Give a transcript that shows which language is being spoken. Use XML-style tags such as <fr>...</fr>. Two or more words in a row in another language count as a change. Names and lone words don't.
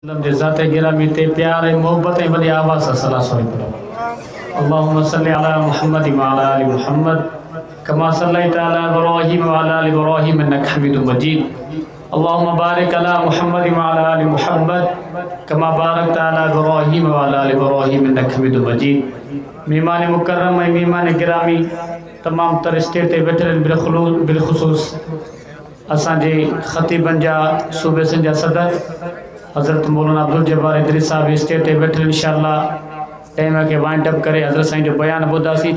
<sd>ज़ाते गिरामी ते प्यार ऐं मोहब्बत ऐं वॾी आवाज़ सां सलाह सोई पढ़ो।</sd> <ar>اللهم صل على محمد و على آل محمد كما صليت على إبراهيم و على آل إبراهيم إنك حميد مجيد. اللهم بارك على محمد و على آل محمد كما باركت على إبراهيم و على آل إبراهيم إنك حميد مجيد.</ar> <sd>मेहमान मुकर्रम ऐं मेहमान गिरामी तमाम तर स्टेज ते वेठल बिलखुसूस असांजे ख़तीबनि जा सूबे जा सदर हज़रत मौलाना अब्दुल जब्बार इदरीस साहब स्टेज ते वेठल इंशाअल्लाह टाइम के</sd> <en>wind up</en> <sd>करे हज़रत साईं जो बयान ॿुधासीं।</sd>